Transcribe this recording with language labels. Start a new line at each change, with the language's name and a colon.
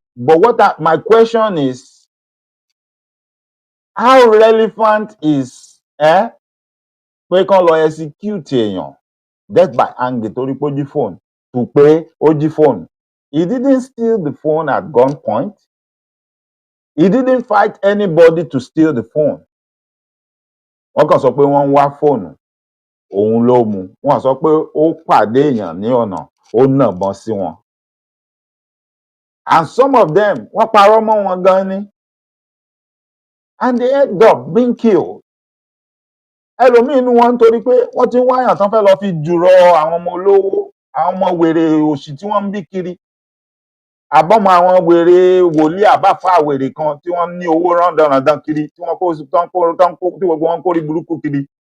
English: But my question is, how relevant is
Yoruba: pé kán lọ execute èèyàn
English: death by hanging
Yoruba: torí pé ó jí fóònù to pé ó jí fóònù?
English: He didn't steal the phone at gunpoint. He didn't fight anybody to steal the phone.
Yoruba: Wọ́n kàn sọ pé wọ́n ń wá fóònù, òun ló mú. Wọ́n sọ pé ó pàdé èèyàn ní ọ̀nà, ó nàbọn sí wọn.
English: And some of them,
Yoruba: wọ́n parọ́ mọ́ wọn gan ni.
English: And they end up being killed.
Yoruba: Ẹlòmíì inú wọn nítorí pé wọ́n ti ń wáyàn tán fẹ́ lọ fi jùrọ àwọn ọmọ olówó, àwọn ọmọ wèrè òṣì tí wọ́n ń bí kiri. Àbọ̀mọ àwọn wèrè wòlíì àbáfà wèrè kan tí wọ́n ní owó rándanràndan kiri, tí wọ́n kó tí gbogbo wọn kórí burúkú kiri.